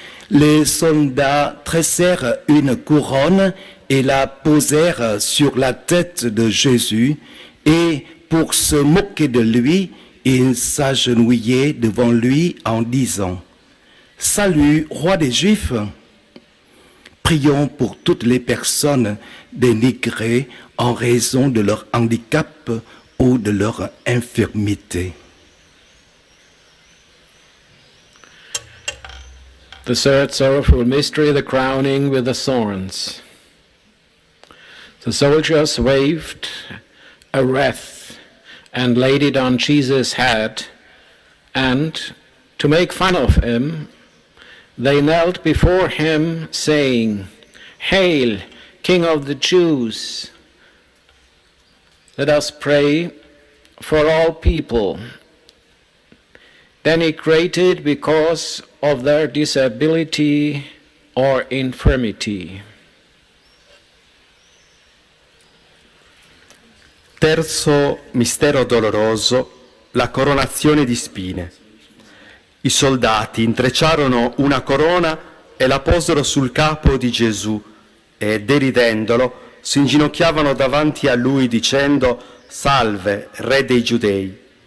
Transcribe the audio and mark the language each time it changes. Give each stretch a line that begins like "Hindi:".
French: Les soldats tressèrent une couronne et la posèrent sur la tête de Jésus, et pour se moquer de lui, ils s'agenouillaient devant lui en disant: « Salut, roi des Juifs !» Prions pour toutes les personnes dénigrées en raison de leur handicap ou de leur infirmité.
English: The third sorrowful mystery, the crowning with the thorns. The soldiers waved a wreath and laid it on Jesus' head, and, to make fun of him, they knelt before him, saying, "Hail, King of the Jews!" Let us pray for all people denigrated because of their disability or infirmity.
Italian: Terzo mistero doloroso, la coronazione di spine. I soldati intrecciarono una corona e la posero sul capo di Gesù e, deridendolo, si inginocchiavano davanti a lui dicendo: «Salve, Re dei Giudei».